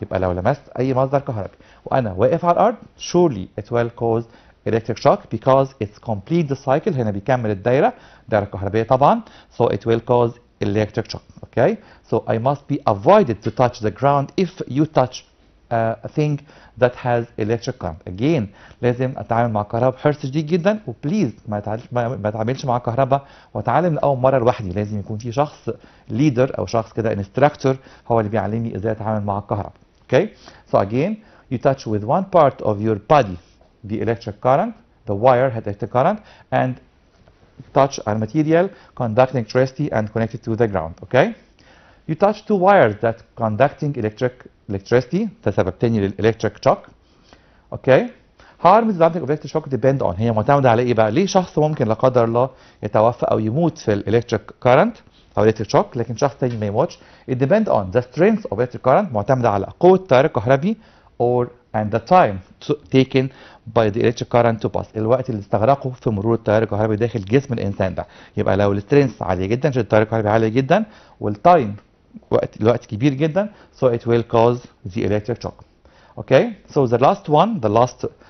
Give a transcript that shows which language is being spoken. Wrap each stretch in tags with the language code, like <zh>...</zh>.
<ar>يبقى لو لمست أي مصدر كهربي وأنا واقف على الأرض,</ar> <en>surely it will cause electric shock because it's complete the cycle.</en> <ar>هنا بيكمل الدائرة, دائرة كهربية طبعا,</ar> <en>so it will cause electric shock. Okay, so I must be avoided to touch the ground if you touch a thing that has electric current.</en> <ar>Again, لازم اتعامل مع الكهرباء بحرص شديد جدا, وبليز ما اتعاملش مع الكهرباء واتعلم من اول مره لوحدي. لازم يكون في شخص ليدر او شخص كده انستراكتور هو اللي بيعلمني ازاي اتعامل مع الكهرباء.</ar> <en>Okay, so again, you touch with one part of your body the electric current, the wire had electric current, and touch a material conducting electricity and connected to the ground. Okay, you touch two wires that conducting electricity,</en> <ar>ده سبب تاني</ar> <en>للإلكتريك شوك.</en> <ar>اوكي,</ar> <en>harms something of electric shock depend on,</en> <ar>هي معتمدة على ايه بقى؟ ليه شخص ممكن لا قدر الله يتوفى او يموت في الإلكتريك كارنت او الإلكتريك شوك لكن شخص تاني ما يموتش؟</ar> <en>it depend on the strength of electric current,</en> <ar>معتمدة على قوة التيار الكهربي,</ar> <en>or and the time taken by the electric current to pass,</en> <ar>الوقت اللي استغرقه في مرور التيار الكهربي داخل جسم الانسان ده. يبقى لو السترينث عالية جدا, شدة التيار الكهربي عالية جدا, والتايم الوقت كبير جدا,</ar> <en>so it will cause the electric shock. Okay, so the last</en> <ar>one, the last</ar>